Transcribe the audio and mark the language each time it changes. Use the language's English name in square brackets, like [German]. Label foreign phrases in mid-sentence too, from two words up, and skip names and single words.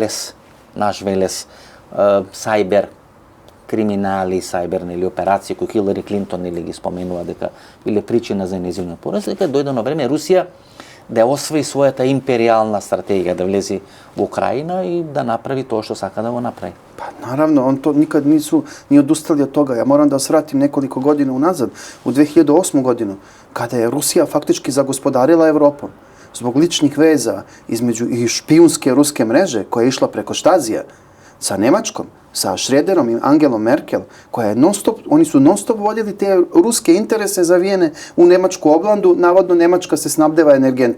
[Macedonian] наш Велес, Сайбер, криминали, сајберни или операции кои Хилари Клинтон или ги споменува дека биле причина за нејзиниот пораз, дека дојде на време Русија да освои својата империјална стратегија, да влезе во Украина и да направи тоа што сака да го направи. [Serbian] Pa naravno, on to nikad nisu ni odustali od toga. Ja moram da vas vratim nekoliko godina unazad, u 2008. godinu, kada je Rusija faktički zagospodarila Evropom. Zbog ličnih veza između i špijunske ruske mreže koja je išla preko Štazija sa Nemačkom, sa Schröderom i Angelom Merkel, koja je oni su non-stop vodili te ruske interese zavijene u Nemačku oblandu, navodno Nemačka se snabdeva energentima.